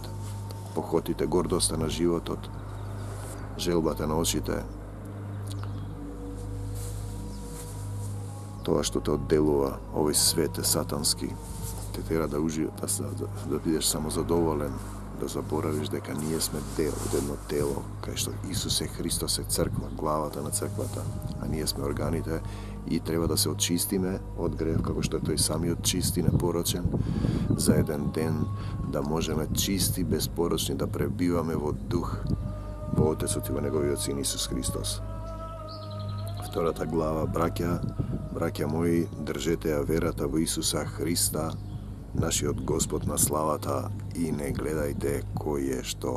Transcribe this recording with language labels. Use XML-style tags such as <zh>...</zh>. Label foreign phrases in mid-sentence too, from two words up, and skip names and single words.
<mk>Похотите, гордоста на животот, желбата на очите, тоа што те одделува, овој свет е сатански, те тера да бидеш самозадоволен, да заборавиш дека ние сме дел од едно тело, кај што Исус е Христос е црква, главата на црквата, а ние сме органите i treba da se очистиме од грев, како што е тој самиот чисти, непорочен, за еден ден да можеме чисти, безпорочни да пребиваме во дух во Отецот и во Неговиот Син Исус Христос. Втората глава, браќа мои, држете ја верата во Исуса Христа, нашиот Господ на славата, и не гледајте кој е што.</mk>